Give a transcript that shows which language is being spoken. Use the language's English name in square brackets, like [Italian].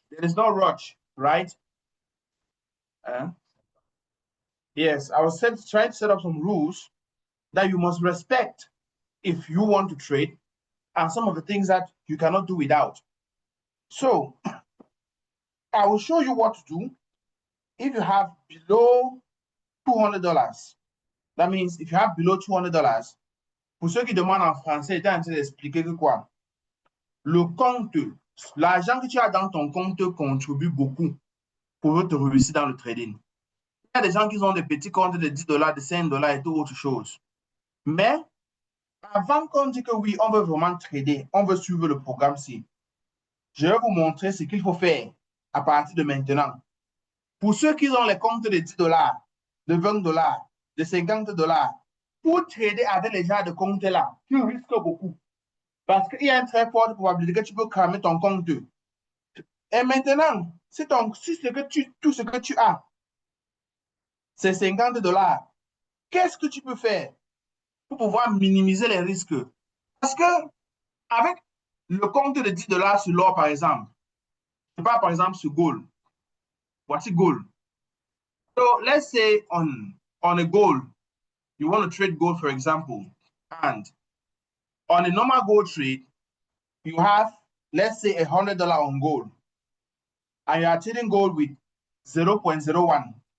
[English] There is no rush, right? Uh, yes, I was trying to set up some rules that you must respect if you want to trade, and some of the things that you cannot do without. So I will show you what to do if you have below $200. That means if you have below $200, [French] pour ceux qui demandent en français, j'étais en train d'expliquer que quoi? Le compte, l'argent que tu as dans ton compte contribue beaucoup pour te réussir dans le trading. Il y a des gens qui ont des petits comptes de $10, de $5 et tout autre chose. Mais avant qu'on dise que oui, on veut vraiment trader, on veut suivre le programme-ci, je vais vous montrer ce qu'il faut faire à partir de maintenant. Pour ceux qui ont les comptes de $10, de $20, de $50, pour trader avec les gens de compte-là, tu risques beaucoup. Parce qu'il y a une très forte probabilité que tu peux cramer ton compte. Et maintenant, si tout ce que tu as, c'est $50, qu'est-ce que tu peux faire pour pouvoir minimiser les risques? Parce que avec le compte de $10 sur l'or, par exemple, je parle par exemple sur gold. Voici gold. [English] So let's say on a gold, you want to trade gold, for example, and on a normal gold trade, you have, let's say, $100 on gold, and you are trading gold with 0.01.